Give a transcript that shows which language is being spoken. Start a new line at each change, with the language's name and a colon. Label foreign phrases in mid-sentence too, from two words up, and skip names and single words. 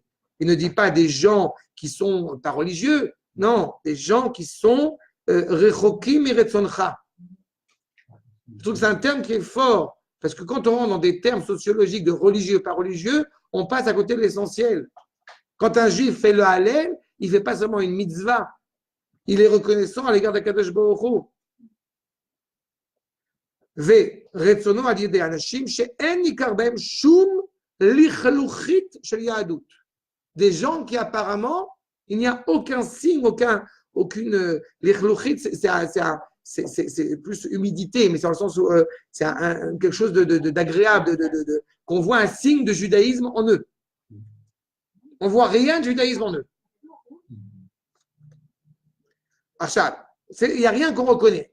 French: Il ne dit pas des gens qui sont pas religieux, non, des gens qui sont
Hebrew: רחוקים מרצונך.
French: Je trouve que c'est un terme qui est fort, parce que quand on rentre dans des termes sociologiques de religieux, pas religieux, on passe à côté de l'essentiel. Quand un juif fait le Hallel, il ne fait pas seulement une mitzvah, il est reconnaissant à l'égard d'Akadosh Baruch Hu.
Hebrew: ורצונו על ידי אנשים שאין ניכר בהם שום לכלוכית של יהדות.
French: Des gens qui apparemment, il n'y a aucun signe, aucune lichluchit, c'est plus humidité, mais c'est dans le sens où c'est quelque chose d'agréable, qu'on voit un signe de judaïsme en eux. On ne voit rien de judaïsme en eux. Achal, il n'y a rien qu'on reconnaît.